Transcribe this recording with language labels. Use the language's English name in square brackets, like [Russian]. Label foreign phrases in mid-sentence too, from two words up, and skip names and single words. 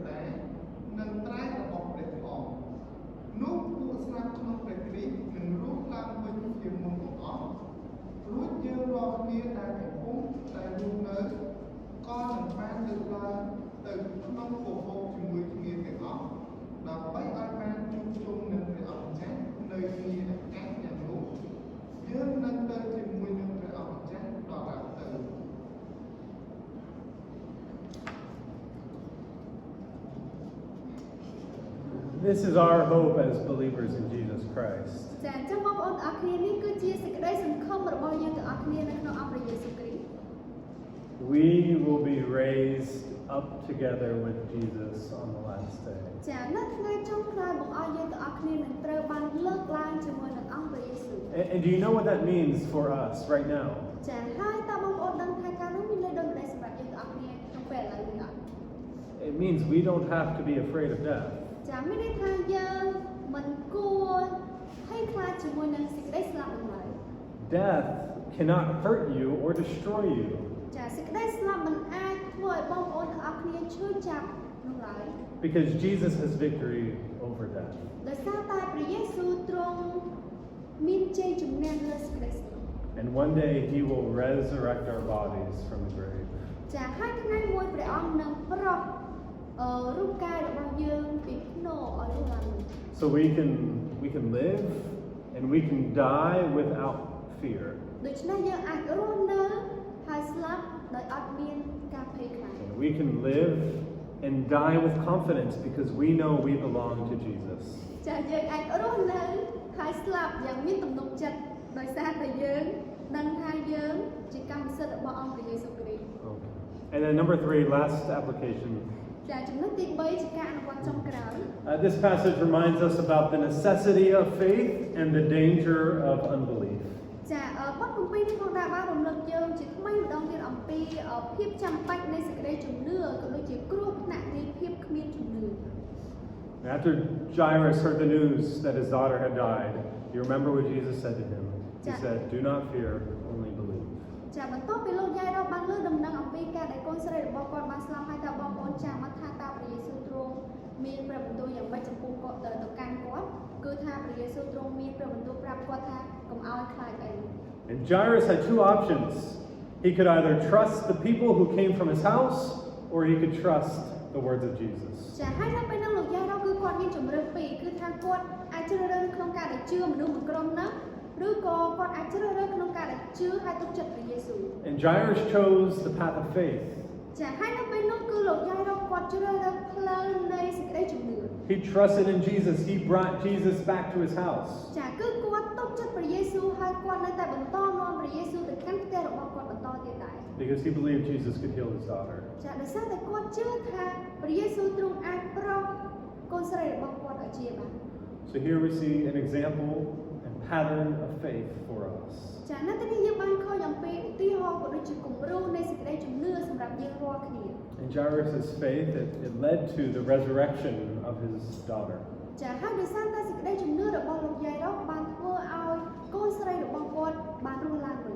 [Khmer] តានិងត្រែករបស់ព្រះផងនោះពួកស្លាប់ក្នុងព្រះគ្រីស្ទនឹងរស់ឡើងវិញជាមុនបង្អស់រួចយើងរាល់គ្នាដែលកំពុងតែរស់នៅក៏នឹងបានលើកឡើងទៅក្នុងពពកជាមួយគ្នាទាំងអស់ដើម្បីឲ្យបានជួបជុំនឹងព្រះអង្គម្ចាស់នៅទីអាកាសយ៉ាងនោះយើងនឹងទៅជាមួយនឹងព្រះអង្គម្ចាស់ដល់ដល់ទៅ [English] This is our hope as believers in Jesus Christ. [Khmer] ចាអញ្ចឹងបងប្អូនទាំងអស់គ្នានេះគឺជាសេចក្តីសង្ឃឹមរបស់យើងទាំងអស់គ្នានៅក្នុងអង្គព្រះយេស៊ូវគ្រីស្ទ [English] We will be raised up together with Jesus on the last day. [Khmer] ចានៅថ្ងៃចុងក្រោយបងអស់យើងទាំងអស់គ្នានឹងត្រូវបានលើកឡើងជាមួយនឹងអង្គព្រះយេស៊ូវ [English] And do you know what that means for us right now? [Khmer] ចាហើយតើបងប្អូនដឹងថាការនោះមានន័យដូចម្តេចសម្រាប់យើងទាំងអស់គ្នាក្នុងពេលឥឡូវនេះអត់ [English] It means we don't have to be afraid of death. [Khmer] ចាមានន័យថាយើងមិនគួរភ័យខ្លាចជាមួយនឹងសេចក្តីស្លាប់នោះឡើយ [English] Death cannot hurt you or destroy you [Khmer] ចាសេចក្តីស្លាប់មិនអាចធ្វើឲ្យបងប្អូនទាំងអស់គ្នាឈឺចាប់នោះឡើយ [English] because Jesus has victory over death. [Khmer] ដោយសារតែព្រះយេស៊ូវទ្រង់មានជ័យជំនះលើសេចក្តីស្លាប់ [English] And one day he will resurrect our bodies from the grave. [Khmer] ចាហើយថ្ងៃមួយព្រះអង្គនឹងប្រោសរូបកាយរបស់យើងពីភ្នោឲ្យរស់ឡើងវិញ [English] So we can live and we can die without fear. [Khmer] ដូច្នេះយើងអាចរស់នៅហើយស្លាប់ដោយអត់មានការភ័យខ្លាច [English] And we can live and die with confidence because we know we belong to Jesus. [Khmer] ចាយើងអាចរស់នៅហើយស្លាប់យ៉ាងមានទំនុកចិត្តដោយសារតែយើងដឹងថាយើងជាកម្មសិទ្ធិរបស់អង្គព្រះយេស៊ូវគ្រីស្ទ [English] Okay. And then number 3, last application. [Khmer] ចាចំណុចទី3ជាការអនុវត្តចុងក្រោយ [English] This passage reminds us about the necessity of faith and the danger of unbelief. [Khmer] ចាបទគម្ពីរនេះផងដែរបានរំលឹកយើងជាថ្មីម្ដងទៀតអំពីភាពចាំបាច់នៃសេចក្តីជំនឿក៏ដូចជាគ្រោះថ្នាក់នៃភាពគ្មានជំនឿ [English] After Jairus heard the news that his daughter had died, you remember what Jesus said to him? He Yeah. said, "Do not fear, only believe." [Khmer] ចាបន្ទាប់ពីលោកយាយរ៉ូបានលើដំណឹងអំពីការដែលកូនស្រីរបស់គាត់បានស្លាប់ហើយតើបងប្អូនចាំមកថាតើព្រះយេស៊ូវទ្រង់មានព្រះបន្ទូលយ៉ាងម៉េចចំពោះគាត់ទៅកាន់គាត់គឺថាព្រះយេស៊ូវទ្រង់មានព្រះបន្ទូលប្រាប់គាត់ថាកុំឲ្យខ្លាចអី [English] And Jairus had two options. He could either trust the people who came from his house, or he could trust the words of Jesus. [Khmer] ចាហើយនៅពេលនោះលោកយាយរ៉ូគឺគាត់មានជំរឿនពីរគឺថាគាត់អាចជ្រើសរើសក្នុងការដែលជឿមនុស្សមួយក្រុមណាឬក៏គាត់អាចជ្រើសរើសក្នុងការដែលជឿហើយទុកចិត្តព្រះយេស៊ូវ [English] And Jairus chose the path of faith. [Khmer] ចាហើយនៅពេលនោះគឺលោកយាយរ៉ូគាត់ជ្រើសរើសផ្លូវនៃសេចក្តីជំនឿ [English] He trusted in Jesus. He brought Jesus back to his house. [Khmer] ចាគឺគាត់ទុកចិត្តព្រះយេស៊ូវហើយគាត់នៅតែបន្តនាំព្រះយេស៊ូវទៅកាន់ផ្ទះរបស់គាត់បន្តទៀតដែរ [English] Because he believed Jesus could heal his daughter. [Khmer] ចាដោយសារតែគាត់ជឿថាព្រះយេស៊ូវទ្រង់អាចប្រោសកូនស្រីរបស់គាត់ឲ្យជាបាន [English] So here we see an example and pattern of faith for us. [Khmer] ចានៅទីនេះយើងបានឃើញអំពីឧទាហរណ៍ក៏ដូចជាគំរូនៃសេចក្តីជំនឿសម្រាប់យើងរាល់គ្នា [English] In Jairus' faith, it led to the resurrection of his daughter. [Khmer] ចាហើយដោយសារតែសេចក្តីជំនឿរបស់លោកយាយរ៉ូបានធ្វើឲ្យកូនស្រីរបស់គាត់បានរស់ឡើងវិញ